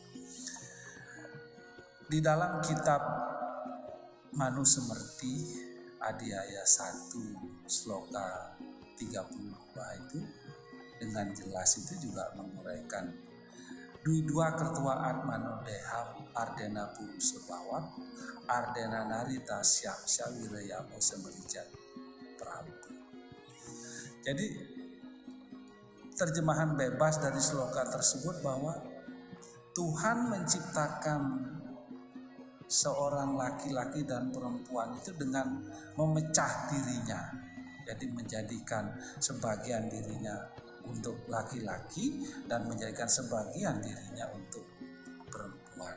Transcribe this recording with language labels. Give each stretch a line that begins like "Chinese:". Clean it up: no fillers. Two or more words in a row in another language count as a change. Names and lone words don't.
Indonesian: Di dalam kitab Manu Semerti Adiaya 1 Sloka 32 itu dengan jelas itu juga menguraikan dua ketuaan
Sanskrit: Manodeham Ardena Purusa Bawat Ardena Narita Syapsya Wirayamo Semerijat Prabu.
Indonesian: Jadi terjemahan bebas dari sloka tersebut bahwa Tuhan menciptakan seorang laki-laki dan perempuan itu dengan memecah dirinya. Jadi menjadikan sebagian dirinya untuk laki-laki dan menjadikan sebagian dirinya untuk perempuan.